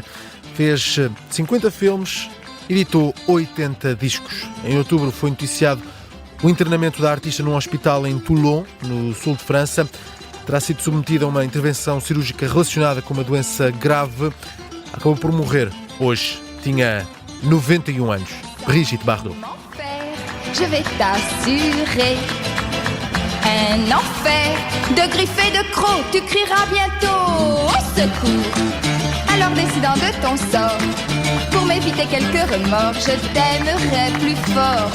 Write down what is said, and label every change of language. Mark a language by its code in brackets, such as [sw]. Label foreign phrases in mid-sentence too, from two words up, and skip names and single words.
[pt] Fez 50 filmes, editou 80 discos. Em outubro foi noticiado o internamento da artista num hospital em Toulon, no sul de França. Terá sido submetida a uma intervenção cirúrgica relacionada com uma doença grave. Acabou por morrer hoje. Tinha 91 anos. Brigitte Bardot. [fr] Je vais t'assurer un enfer de griffes et de crocs. Tu crieras bientôt au secours. Alors décidant de ton sort, pour m'éviter quelques remords, je t'aimerai plus fort.